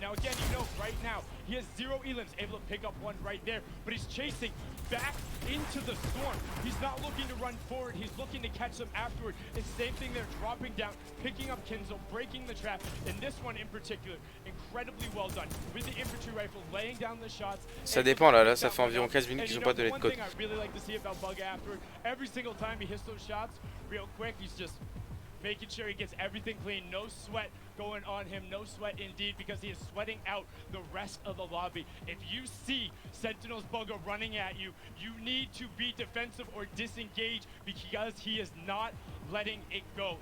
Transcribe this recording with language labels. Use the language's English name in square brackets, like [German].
[English] Now again, you know, right now, he has 0 elims, able to pick up 1 right there, but he's chasing back into the storm. He's not looking to run forward, he's looking to catch them afterward. And same thing there, dropping down, picking up Kinzo, breaking the trap, and this one in particular, incredibly well done. With the infantry rifle, laying down the shots. [French] Ça dépend là, ça fait environ 15 minutes qu'ils n'ont pas donné de code. [English] I really like to see about Bugga afterward. Every single time he hits those shots, real quick, he's just making sure he gets everything clean. No sweat going on him, no sweat indeed, because he is sweating out the rest of the lobby. If you see Sentinel's Bugga running at you, you need to be defensive or disengage, because he is not letting it go.